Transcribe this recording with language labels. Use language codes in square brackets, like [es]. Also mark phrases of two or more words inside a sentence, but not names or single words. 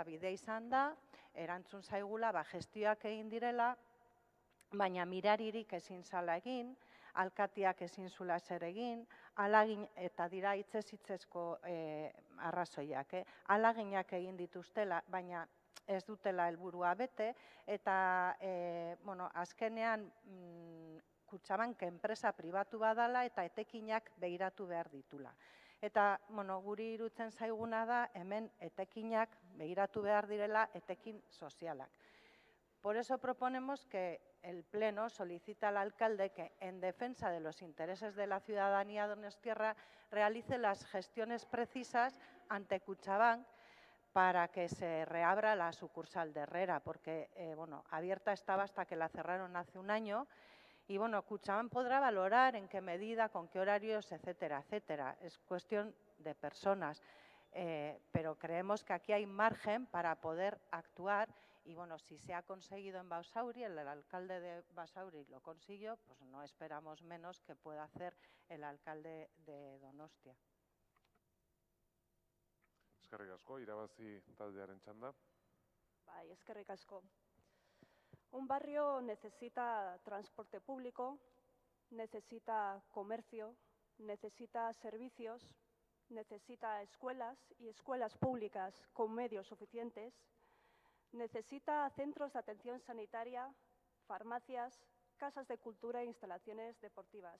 [eu] Bidea izan da, erantzun zaigula, gestioak egin direla, baina miraririk ezin zala egin, alkatiak ezin zula zer egin, eta dira hitzez-hitzezko arrazoiak, alaginak egin dituztela, baina ez dutela helburua bete, eta azkenean Kutxabank enpresa pribatu badala eta etekinak begiratu behar ditula. Eta guri irutzen zaiguna da hemen etekinak begiratu behar direla etekin sozialak. [es] Por eso proponemos que el Pleno solicita al alcalde que, en defensa de los intereses de la ciudadanía donostiarra, realice las gestiones precisas ante Kutxabank para que se reabra la sucursal de Herrera, porque abierta estaba hasta que la cerraron hace un año. Y Kutxabank podrá valorar en qué medida, con qué horarios, etcétera, etcétera. Es cuestión de personas, pero creemos que aquí hay margen para poder actuar. Y si se ha conseguido en Basauri, el alcalde de Basauri lo consiguió, pues no esperamos menos que pueda hacer el alcalde de Donostia. [eu] Eskerrik asko, irabazi taldearen txanda. Bai, eskerrik asko. [es] Un barrio necesita transporte público, necesita comercio, necesita servicios, necesita escuelas y escuelas públicas con medios suficientes, necesita centros de atención sanitaria, farmacias, casas de cultura e instalaciones deportivas.